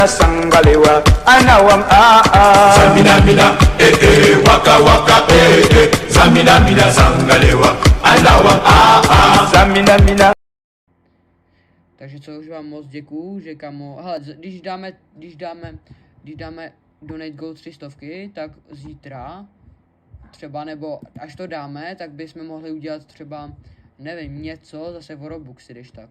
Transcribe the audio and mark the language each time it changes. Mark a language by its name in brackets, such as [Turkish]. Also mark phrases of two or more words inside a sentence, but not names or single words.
[Czech] Sangalewa, anawam Zamina mina, waka waka, zamina mina sangalewa, anawam Zamina mina. Takže co, už vám moc děkuju, že kamo, hele, když dáme [English] donate gold [Czech] 300, tak zítra třeba, nebo až to dáme, tak bychom mohli udělat třeba, nevím, něco zase o Robuxy, když tak.